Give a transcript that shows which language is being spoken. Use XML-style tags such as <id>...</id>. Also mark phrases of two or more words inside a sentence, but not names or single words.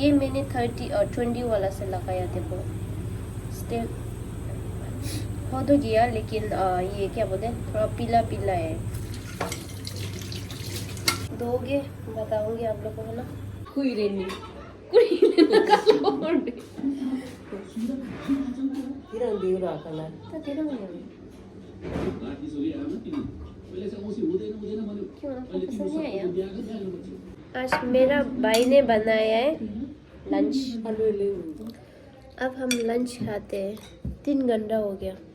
<hi>ये मैंने 30 और 20 वाला से लगाया थे, वो स्टिल हो तो गया, लेकिन ये क्या बोलते हैं थोड़ा पीला पीला है. दोगे बताऊंगी आप लोगों को ना. Kuirini.</hi> <ko>이런 비유로 하거나.</ko> <hi>क्यों आपको पसंद नहीं आया? आज मेरा भाई ने बनाया है लंच। अब हम लंच खाते हैं। 3 घंटा हो गया।</hi>